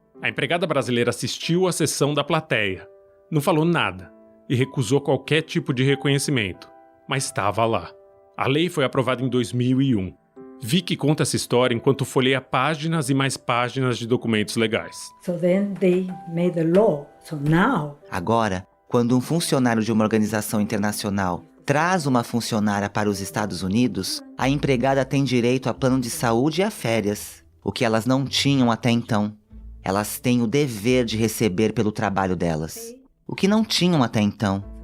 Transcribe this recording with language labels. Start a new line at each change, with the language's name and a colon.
Portuguese: A empregada brasileira assistiu à sessão da plateia, não falou nada e recusou qualquer tipo de reconhecimento, mas estava lá. A lei foi aprovada em 2001. Vicky conta essa história enquanto folheia páginas e mais páginas de documentos legais.
English: So then they made the law. So now...
Portuguese: Agora, quando um funcionário de uma organização internacional traz uma funcionária para os Estados Unidos, a empregada tem direito a plano de saúde e a férias, o que elas não tinham até então. Elas têm o dever de receber pelo trabalho delas, o que não tinham até então.